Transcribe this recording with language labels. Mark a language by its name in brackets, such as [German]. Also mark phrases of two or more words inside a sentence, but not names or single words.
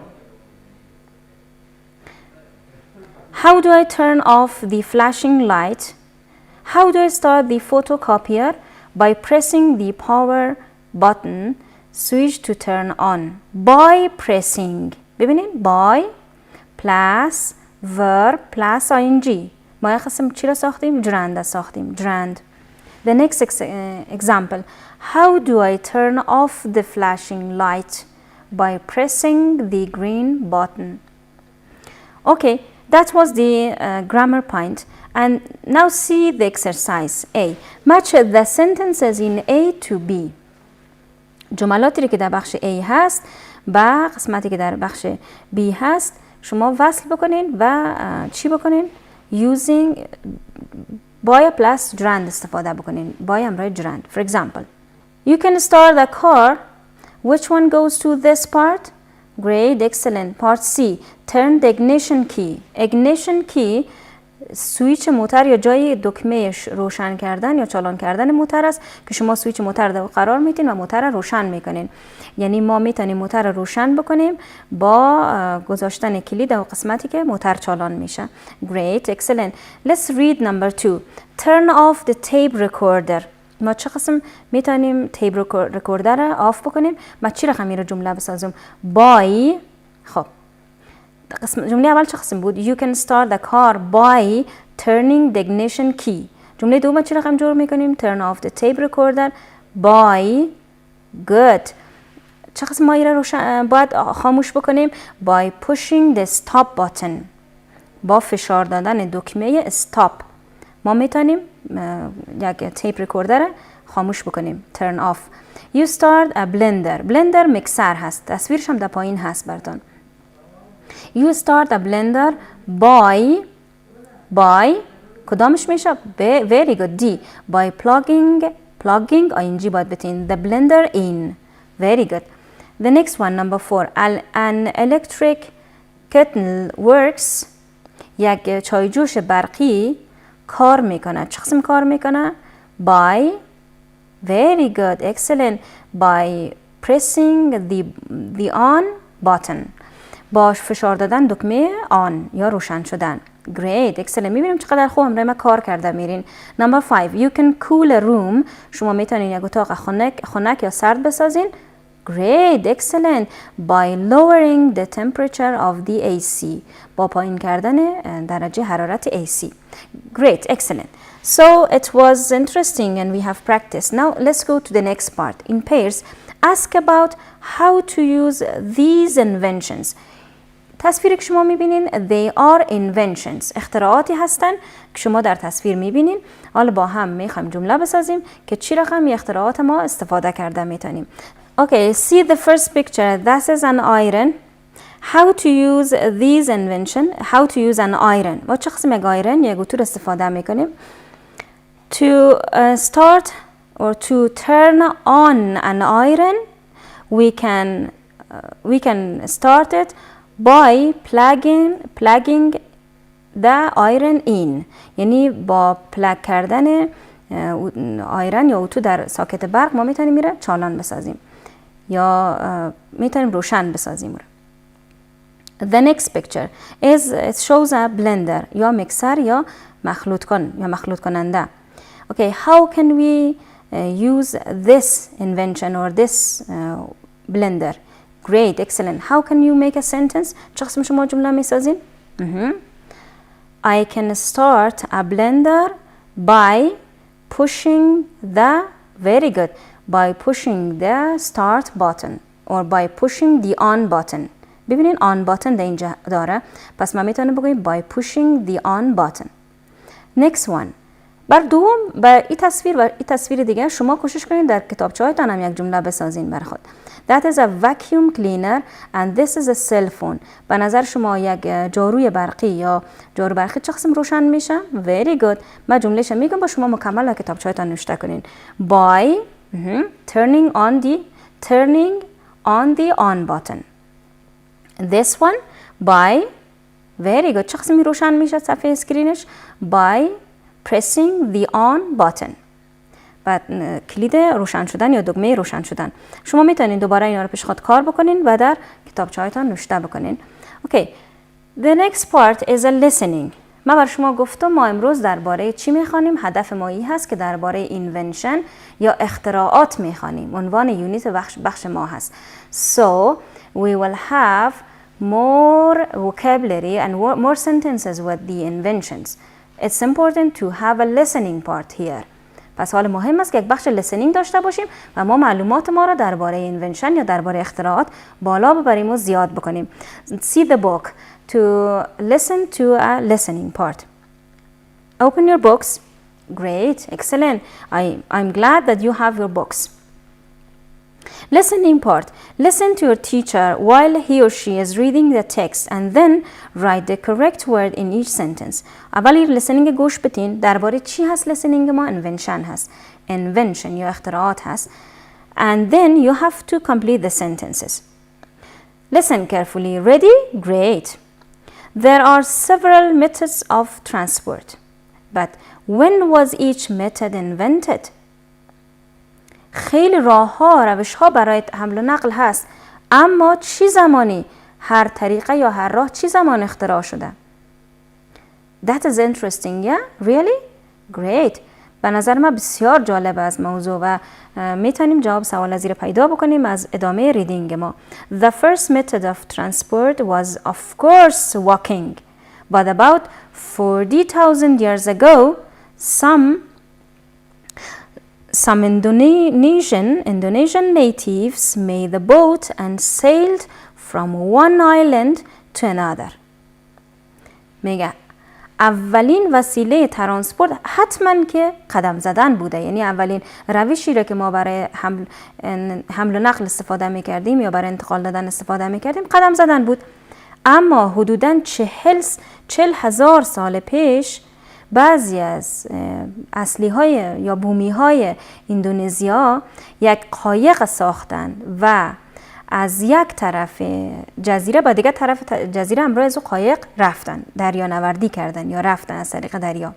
[English] How do I turn off the flashing light? How do I start the photocopier? By pressing the power button switch to turn on. By pressing. ببینید by plus verb plus ing. [Persian] ما یک قسم چی را ساختیم؟ gerund ساختیم. gerund. [English] The next example. How do I turn off the flashing light? By pressing the green button. Okay, that was the grammar point. And now see the exercise. A. Match the sentences in A to B. [Persian] جملاتی که در بخش A هست با قسمتی که در بخش B هست شما وصل بکنین و چی بکنین؟ [English] Using by plus gerund [Persian] استفاده بکنین. [English] by همراه gerund. For example, you can start the car. Which one goes to this part? Great, excellent. Part C. Turn the ignition key. Ignition key [Persian] سویچ موتور یا جای دکمه روشن کردن یا چالان کردن موتور است که شما سویچ موتور رو قرار میتین و موتور رو روشن میکنین. یعنی ما میتونیم موتور رو روشن بکنیم با گذاشتن کلید در قسمتی که موتور چالان میشه. [English] Great, excellent. Let's read number 2. Turn off the tape recorder. [Persian] ما چه قسم میتونیم [English] tape recorder [Persian] رو آف بکنیم؟ ما چی رقمی رو جمله بسازم؟ by. خب جمله اول چه قسم بود؟ [English] You can start the car by turning the ignition key. [Persian] جمله دوم چه رقم جور میکنیم؟ [English] Turn off the tape recorder by good. [Persian] چه قسم مایه رو باید خاموش بکنیم؟ [English] by pushing the stop button. [Persian] با فشار دادن دکمه stop ما میتونیم یک [English] tape recorder [Persian] خاموش بکنیم. [English] turn off. you start a blender. blender [Persian] مکسر هست. تصویرش هم در پایین هست براتون. [English] you start a blender by [Persian] کدامش میشه؟ [English] very good. D. by plugging ing [Persian] باید بتین [English] the blender in. very good. the next one, number 4. an electric kettle works. [Persian] یک چایجوش برقی کار میکنه. چه قسم کار میکنه؟ [English] by very good, excellent. by pressing the on button. [Persian] با فشار دادن دکمه on یا روشن شدن. [English] great, excellent. [Persian] میبینیم چقدر خوب همراه ما کار کرده میرین. [English] number 5. you can cool a room. [Persian] شما میتونین یک اتاق خنک یا سرد بسازین. [English] great, excellent. by lowering the temperature of the AC. [Persian] با پایین کردن درجه حرارت AC. [English] great, excellent. so it was interesting and we have practiced. now let's go to the next part. in pairs, ask about how to use these inventions. [Persian] تصویری که شما میبینین [English] they are inventions. [Persian] اختراعاتی هستن که شما در تصویر میبینین. حالا با هم میخوایم جمله بسازیم که چی رقم اختراعات ما استفاده کرده میتونیم. [English] Okay, see the first picture. This is an iron. How to use these invention? How to use an iron. [Persian] و چه قسم یک iron یک اتور استفاده میکنیم. [English] To start or to turn on an iron, we can start it by plugging the iron in. [Persian] یعنی با پلاگ کردن آیرن یا اتو در ساکت برق ما میتونیم میره چالان بسازیم یا میتونیم روشن بسازیم. [English] The next picture is it shows a blender [Persian] یا مکسر یا مخلوط کننده. [English] Okay, how can we use this invention or this blender? Great, excellent. How can you make a sentence? [Persian] چه قسم شما جمله میسازین؟ [English] I can start a blender by pushing the very good by pushing the start button or by pushing the on button. [Persian] ببینین [English] on button [Persian] در اینجا داره پس ما میتونیم بگوییم [English] by pushing the on button. next one. [Persian] بر این تصویر و این تصویر دیگه شما کوشش کنید در کتابچه هایتان هم یک جمله بسازین بر خود. [English] That is a vacuum cleaner and this is a cell phone. [Persian] به نظر شما یک جاروی برقی یا جارو برقی چه قسم روشن میشه؟ [English] Very good. [Persian] من جملهش میگم با شما مکمل در کتابچه هایتان نوشته کنین. [English] By turning on the on button. This one by very good. [Persian] چه قسمی روشن میشه صفحه اسکرینش؟ [English] By pressing the on button. [Persian] بعد کلید روشن شدن یا دکمه روشن شدن. شما میتونین دوباره اینا رو پیش خود کار بکنین و در کتابچه هایتان نوشته بکنین. [English] Okay. The next part is a listening. [Persian] من بر شما گفتم ما امروز درباره چی میخوانیم؟ هدف ما این هست که درباره invention یا اختراعات میخوانیم. عنوان یونیت بخش ما هست. [English] So we will have more vocabulary and more sentences with the inventions. It's important to have a listening part here. [Persian] پس حال مهم است که یک بخش listening داشته باشیم و ما معلومات ما را درباره invention یا درباره اختراعات بالا ببریم و زیاد بکنیم. [English] See the book to listen to a listening part. Open your books. Great, excellent. I'm glad that you have your books. Listening part. Listen to your teacher while he or she is reading the text and then write the correct word in each sentence. [Persian] اولی listening گوش بدین. درباره چی هست listening ما؟ invention هست. invention یا اختراعات هست. [English] And then you have to complete the sentences. Listen carefully. Ready? Great. There are several methods of transport. But when was each method invented? [Persian] خیلی راه ها روش ها برای حمل و نقل هست اما چی زمانی هر طریقه یا هر راه چی زمان اختراع شده؟ [English] That is interesting, yeah? Really? Great. [Persian] به نظر من بسیار جالب از موضوع و میتونیم جواب سوال زیر پیدا بکنیم از ادامه ریدینگ ما. [English] The first method of transport was of course walking. But about 40,000 years ago, some Indonesian natives made the boat and sailed from one island to another. [Persian] میگه اولین وسیله ترانسپورت حتما که قدم زدن بوده، یعنی اولین روشی را که ما برای حمل و نقل استفاده میکردیم یا برای انتقال دادن استفاده میکردیم قدم زدن بود. اما حدوداً 40,000 سال پیش بعضی از اصلی های یا بومی های اندونزیا یک قایق ساختن و از یک طرف جزیره با دیگر طرف جزیره همراه از قایق رفتن، دریا نوردی کردن یا رفتن از طریق دریا.